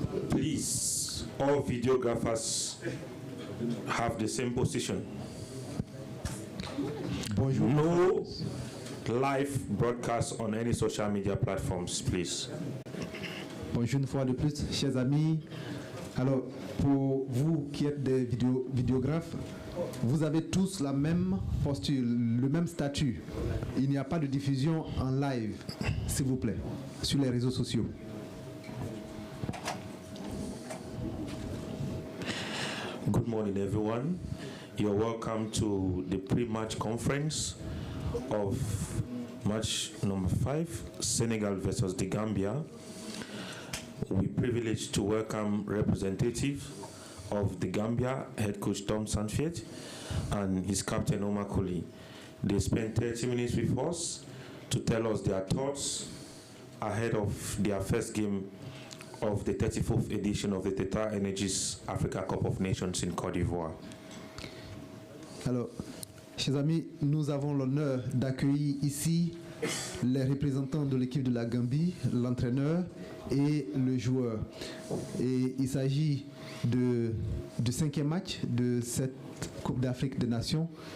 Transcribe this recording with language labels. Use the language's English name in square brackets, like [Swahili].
[English] Please, all videographers have the same position. [French] Bonjour. [English] No live broadcast on any social media platforms, please. [French] Bonjour une fois de plus, chers amis. Alors, pour vous qui êtes des vidéographes, vous avez tous la même posture, le même statut. Il n'y a pas de diffusion en live, s'il vous plaît, sur les réseaux sociaux. [English] Good morning, everyone. You're welcome to the pre-match conference of match number 5, Senegal versus the Gambia. We're privileged to welcome representative of the Gambia, head coach Tom Sanfiet, and his captain Omar Koli. They spent 30 minutes with us to tell us their thoughts ahead of their first game of the 34th edition of the TotalEnergies Africa Cup of Nations in Côte d'Ivoire. [French] Alors, chers amis, nous avons l'honneur d'accueillir ici les représentants de l'équipe de la Gambie, l'entraîneur et le joueur. Et il s'agit du 5e match de cette Coupe d'Afrique des Nations.